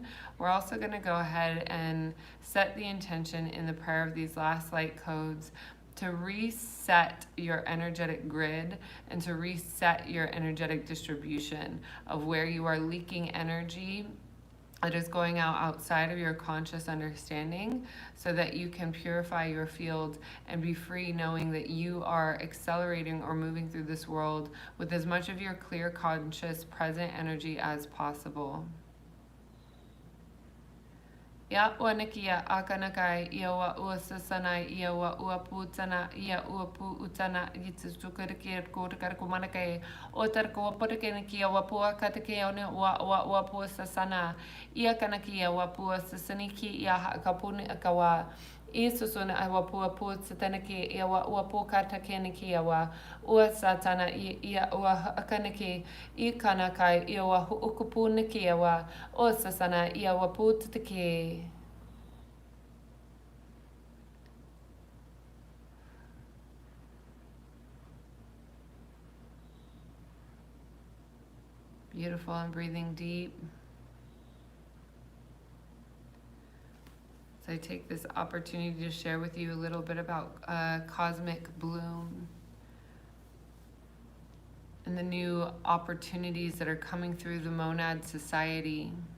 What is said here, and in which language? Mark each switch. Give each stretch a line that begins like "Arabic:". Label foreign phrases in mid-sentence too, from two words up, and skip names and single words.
English: We're also going to go ahead and set the intention in the prayer of these last light codes to reset your energetic grid and to reset your energetic distribution of where you are leaking energy that is going out outside of your conscious understanding, so that you can purify your field and be free, knowing that you are accelerating or moving through this world with as much of your clear, conscious, present energy as possible. Ya wanakia akanakai ia wa uasasana ia wa uaputana ia uapu utana yitsukariki kotakarkumanakai otarko potakeniki wa pua katake one wa uapuasasana ia kanakia wa puasasaniki ia hakapuni akawa isusuna awa pua satanaki ia wa uapu katakeniki wa uasatana ia wa akaniki ikanakai ia wa ukupuniki wa osasana ia wa putake. Beautiful, and breathing deep. So I take this opportunity to share with you a little bit about cosmic bloom and the new opportunities that are coming through the Monad Society.